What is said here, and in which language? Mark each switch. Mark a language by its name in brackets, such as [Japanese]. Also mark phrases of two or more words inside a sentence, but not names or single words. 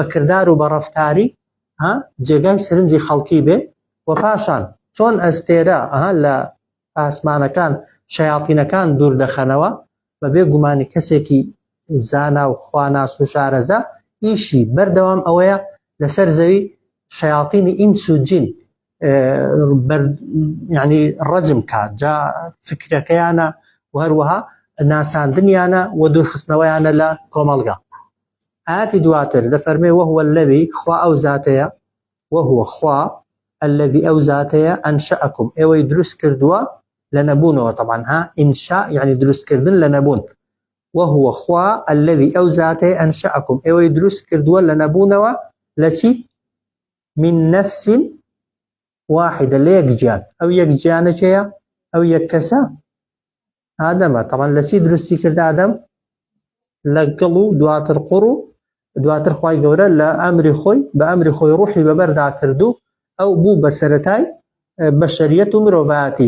[Central Kurdish] کردار و بە ڕەفتاری جێگای سرنجی خەڵکی بێ و پاشان چۆن ئەستێرە لە ئاسمانەکان شەیاطینەکان دوور دەخەنەوە بەبێ گومانی کەسێکی زانا و خواناس و شارەزا ئیشی بەردەوام ئەوەیە لەسەر زەوی شەیاطینی ئینس و جین یعنی ڕەجم کات جا فکرەکەیانە و هەروەها ناساندنیانە و دوورخستنەوەیانە لە کۆمەڵگا. ئاەتی دواتر دەفەرمێ وهو الذي خوا ئەو زاتەیە وهو خوا الذي ئەو زاتەیە ئەنشەئەکم ئێوەی دروست کردووە لە نەبوونەوە. طبعا ئینشاء یعنی دروستکردن لە نەبوون. وهو خوا الذي ئەو زاتەیە ئەنشەئەکم ئێوەی دروست کردووە لە نەبوونەوە لە چی؟ [Arabic] من نفس واحدة [Central Kurdish] لە یەک گیان. ئەو یەک گیانە چێیە؟ ئەو یەک کەسە ئادەمە. طبعا لە چی درستی کرد ئادەم؟ لە گەڵ و دواتر قوڕ و دواتر خوای گەورە لە ئەمری خۆی بە ئەمری خۆی ڕوحی بەبەردا کردو ئەو بوو بە سەرەتای بەشەریەت و مرۆڤایەتی.